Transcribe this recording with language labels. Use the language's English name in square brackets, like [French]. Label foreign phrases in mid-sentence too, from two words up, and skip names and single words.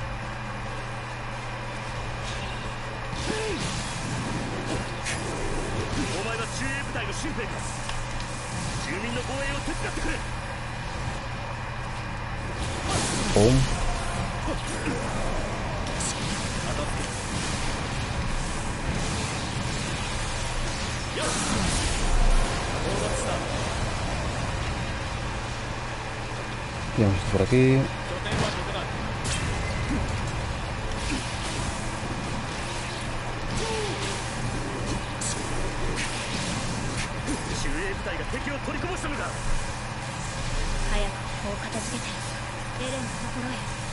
[Japanese] お前は中衛部隊の新兵か。住民の防衛を手伝ってくれ。 [Spanish] ボン。Ya hemos visto por aquí. [Japanese] 中衛部隊が敵を取りこぼしたのか。早くここを片付けてエレンのところへ。